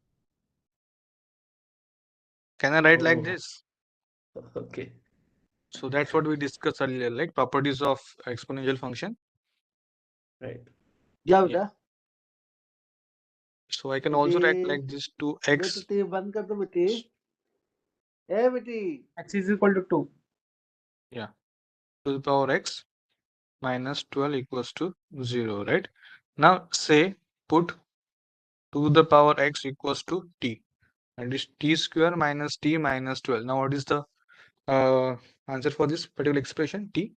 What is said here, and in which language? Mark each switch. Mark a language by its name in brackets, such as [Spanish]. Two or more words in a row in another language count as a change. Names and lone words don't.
[English] Can I write like Oh, this? okay. So that's what we discussed earlier, like properties of exponential function. Right. Yeah, Yeah. beta. So I can also write [Hindi] बेटी [English] like this 2x. [Hindi] बेटी टीवी बंद कर दो बेटी ए बेटी [English] X is equal to 2. Yeah. To the power x minus 12 equals to 0, right? Now say put to the power x equals to t, and it's t square minus t minus 12. Now what is the answer for this particular expression t?